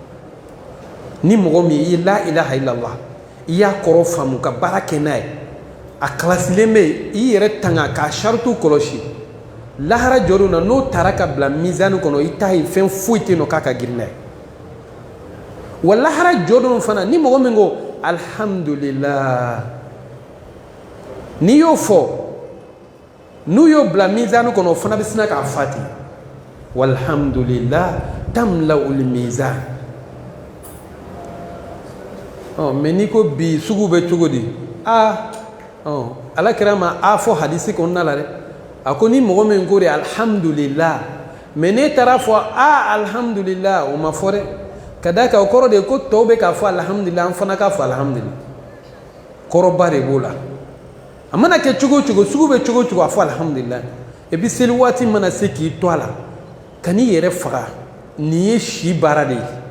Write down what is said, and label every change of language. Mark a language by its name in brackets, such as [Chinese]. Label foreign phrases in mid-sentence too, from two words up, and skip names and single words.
[Bambara] ni mɔgɔ min i ye [Arabic] لا إله إلا الله [Bambara] i y'a kɔrɔ faamu ka baara kɛ n'a ye a kalasilen bɛ i yɛrɛ tanga k'a sarituw kɔlɔsi lahara jɔdon na n'o taara ka bila mizani kɔnɔ i t'a ye fɛn foyi tɛ yen nɔ k'a ka girin n'a ye wa lahara jɔdon fana ni mɔgɔ min ko alhamdulillah n'i y'o fɔ n'u y'o bila mizani kɔnɔ o fana bɛ sina k'a fa ten [Arabic] والحمد لله تملأ الميزان [Bambara] mais n'i ko bi sugu bɛ cogo di ala kira ma a fɔ hadisi kɔnɔna la dɛ a ko ni mɔgɔ min ko de alhamdulillah mais n'e taara fɔ alhamdulillah o ma fɔ dɛ ka da kan o kɔrɔ de ko tɔw bɛ k'a fɔ alhamdulillah an fana k'a fɔ alhamdulillah kɔrɔba de b'o la a mana kɛ cogo o cogo sugu bɛ cogo o cogo a fɔ alhamdulillah [French] et puis [Bambara] seli waati mana se k'i to a la ka n'i yɛrɛ faga nin ye si baara de ye